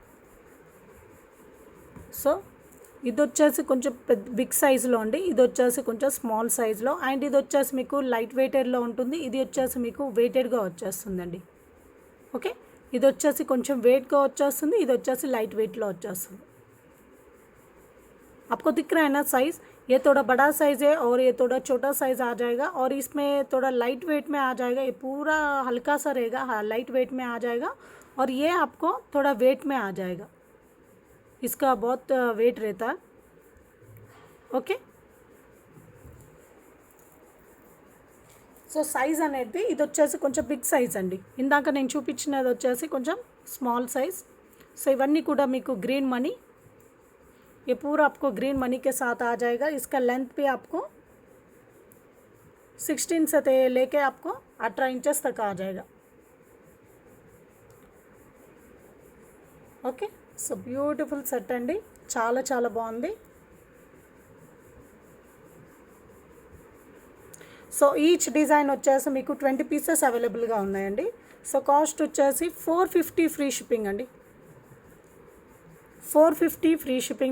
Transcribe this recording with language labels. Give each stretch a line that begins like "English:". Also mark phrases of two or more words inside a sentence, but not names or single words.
Telugu: సో ఇది వచ్చేసి కొంచెం బిగ్ సైజులో అండి, ఇది వచ్చేసి కొంచెం స్మాల్ సైజులో, అండ్ ఇది వచ్చేసి మీకు లైట్ వెయిటెడ్లో ఉంటుంది, ఇది వచ్చేసి మీకు వెయిటెడ్గా వచ్చేస్తుందండి। ఓకే, ఇది వచ్చేసి కొంచెం వెయిట్గా వచ్చేస్తుంది, ఇది వచ్చేసి లైట్ వెయిట్లో వచ్చేస్తుంది।
Hindi: आपको दिख रहा है ना साइज़, ये थोड़ा बड़ा साइज़ है और ये थोड़ा छोटा साइज़ आ जाएगा, और इसमें थोड़ा
English: light weight
Hindi: में आ जाएगा। ये पूरा हल्का सा रहेगा, हाँ
English: light weight
Hindi: में आ जाएगा, और ये आपको थोड़ा वेट में आ जाएगा, इसका बहुत वेट रहता है। ओके,
Telugu: సో సైజ్ అనేది ఇది వచ్చేసి కొంచెం
English: big size
Telugu: అండి, ఇందాక నేను చూపించినది వచ్చేసి కొంచెం
English: small size.
Telugu: సో ఇవన్నీ కూడా మీకు గ్రీన్ మనీ
Hindi: ये पूरा आपको
English: green money
Hindi: के साथ आ जाएगा। इसका लेंथ भी आपको 16 से लेके आपको 18 इंचेस तक आ जाएगा।
Telugu: ఓకే, సో
English: beautiful set
Telugu: అండి, చాలా చాలా బాగుంది। సో
English: each design
Telugu: వచ్చేసి మీకు 20 పీసెస్ అవైలబుల్గా ఉన్నాయండి। సో కాస్ట్ వచ్చేసి 450
English: free shipping
Telugu: అండి, 450
English: free shipping.